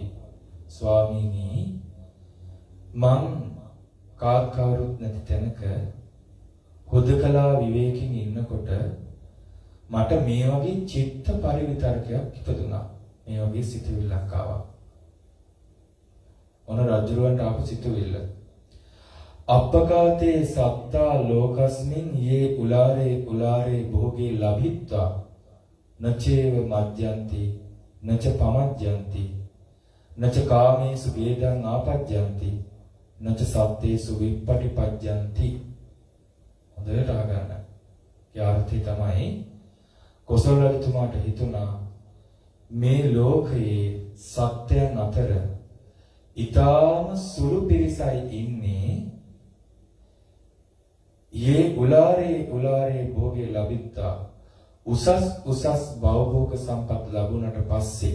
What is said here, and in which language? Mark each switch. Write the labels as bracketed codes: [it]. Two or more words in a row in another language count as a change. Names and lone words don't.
[si] ස්වාමීනි, මං කාකවරුත් නැති තැනක හුදකලා විවේකයෙන් ඉන්නකොට මට මේ වගේ චිත්ත පරිවිතර්කයක් ඉපදුනා. මේ වගේ සිතුවිල්ලක් ආවා. ඔන රජුරවන්ට ආපු සිතුවිල්ල. [pi] අප්පකාතේ සත්තා ලෝකස්මින් යේ උලාරේ භෝගේ ලබිත්වා නචේව මජ්ජන්ති නච පමජ්ජන්ති නච කාමේසු වේදං ආපජ්ජන්ති නච සත්තේසු විප්පටිපජ්ජන්ති. [si] හොඳට අහගන්න. ඒ අර්ථය තමයි කොසල් රජතුමාට හිතුණා මේ ලෝකයේ සත්‍යයන් අතර ඊටාම සුළු පිරිසයි ඉන්නේ. [pi] යේ උලාරේ භෝගේ ලබිත්තා [si] උසස් භවභෝග සම්පත් ලැබුණට පස්සේ,